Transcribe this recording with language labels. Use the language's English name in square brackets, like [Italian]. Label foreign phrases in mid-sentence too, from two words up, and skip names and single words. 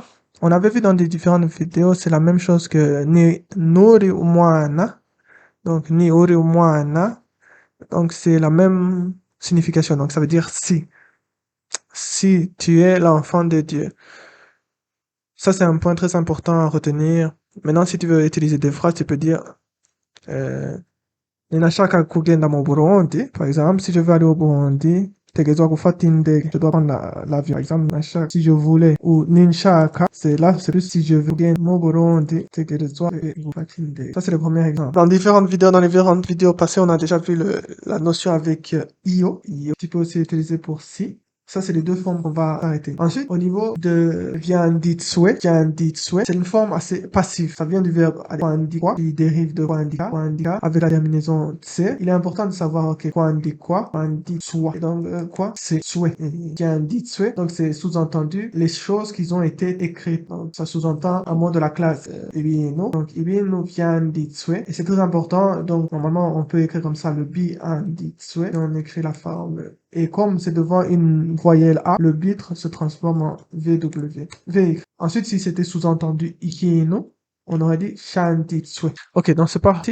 [French] On avait vu dans des différentes vidéos, c'est la même chose que [Rundi] Nuri Umwana. Donc, Ni Uri Umwana. [French] Donc, c'est la même signification. Donc, ça veut dire si. Si tu es l'enfant de Dieu. Ça, c'est un point très important à retenir. Maintenant, si tu veux utiliser des phrases, tu peux dire, [Rundi] ninashaka kugenda mu Burundi. [French] Par exemple, si je veux aller au Burundi, [Rundi] tegezwa gufata indege. [French] Je dois prendre l'avion. Par exemple, nashaka, si je voulais, ou ninshaka, c'est là, c'est juste si je veux [Rundi] genda mu Burundi, tegezwa gufata indege. [French] Ça, c'est le premier exemple. Dans différentes vidéos passées, on a déjà vu la notion avec io. Tu peux aussi utiliser pour si. Ça, c'est les 2 formes qu'on va arrêter. Ensuite, au niveau de vianditsue, c'est une forme assez passive. Ça vient du verbe kwandikwa, qui dérive de kwandika, avec la terminaison tse. Il est important de savoir que kwandikwa, kwanditsua. Et donc, quoi? C'est souhait. Vianditsue, donc c'est sous-entendu les choses qui ont été écrites. Donc, ça sous-entend un mot de la classe ibintu. [Rundi] Donc, ibintu vianditsue. [French] Et c'est très important. Donc, normalement, on peut écrire comme ça le bianditsue. Et on écrit la forme. Et comme c'est devant une voyelle A, le bitre se transforme en VW. Ensuite, si c'était sous-entendu ikino, on aurait dit shantitsue. Ok, donc c'est parti.